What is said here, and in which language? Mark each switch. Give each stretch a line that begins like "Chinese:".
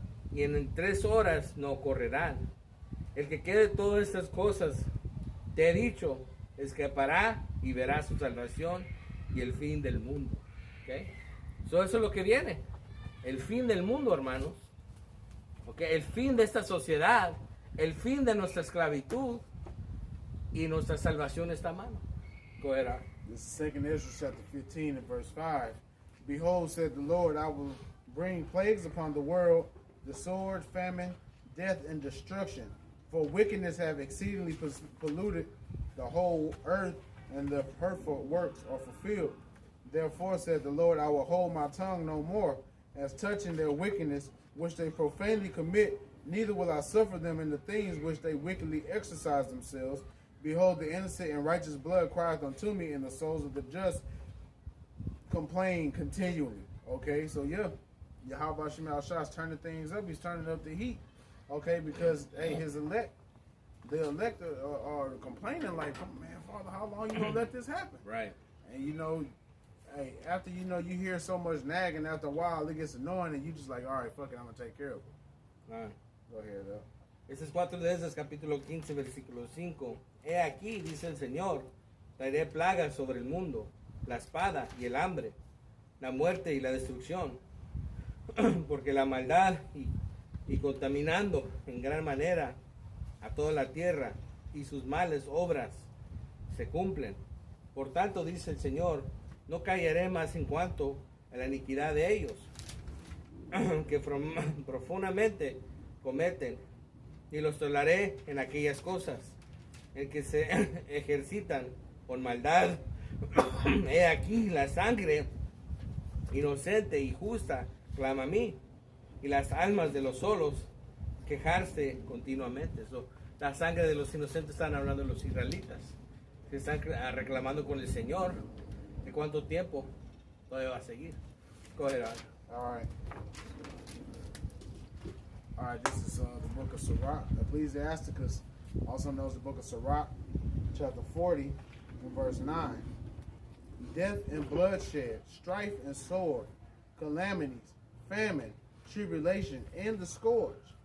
Spanish: Y en 3 horas no correrán. El que quede todas estas cosas, te he dicho, escapará y verá su salvación y el fin del mundo. ¿Okay? So, eso es lo que viene. El fin del mundo, hermanos. ¿Okay? El fin de esta sociedad. El fin de nuestra esclavitud. Y nuestra salvación está a mano. Go ahead, Art.
English: This is 2 Ezra chapter 15 and verse 5. Behold, said the Lord, I will bring plagues upon the world, the sword, famine, death, and destruction. For wickedness have exceedingly polluted the whole earth, and the hurtful works are fulfilled. Therefore, said the Lord, I will hold my tongue no more, as touching their wickedness, which they profanely commit, neither will I suffer them in the things which they wickedly exercise themselves. Behold, the innocent and righteous blood crieth unto me, and the souls of the just complain continually. Okay, so yeah, Yahweh Shemel Shah is turning things up. He's turning up the heat. Okay, because hey, his elect, the elect are complaining like, man, Father, how long you gonna let this happen? Right. And you know, hey, after you hear so much nagging, after a while it gets annoying, and you just like, all right, fuck it, I'm gonna take care of it. Go ahead, though.
Spanish: Este es 4 de Esdras, capítulo 15, versículo 5. He aquí, dice el Señor, traeré plagas sobre el mundo, la espada y el hambre, la muerte y la destrucción, porque la maldad y contaminando en gran manera a toda la tierra y sus males obras se cumplen. Por tanto, dice el Señor, no callaré más en cuanto a la iniquidad de ellos, que profundamente cometen, y los toleraré en aquellas cosas en que se ejercitan con maldad. He aquí la sangre inocente y justa clama a mí, y las almas de los solos quejarse continuamente. La sangre de los inocentes están hablando de los israelitas, que están reclamando con el Señor de cuánto tiempo todavía va a seguir.
English: Go ahead, All right. All right, this is the book of Sirach, Ecclesiasticus, also known as the book of Sirach, chapter 40, and verse 9. Death and bloodshed, strife and sword, calamities, famine, tribulation, and the scourge.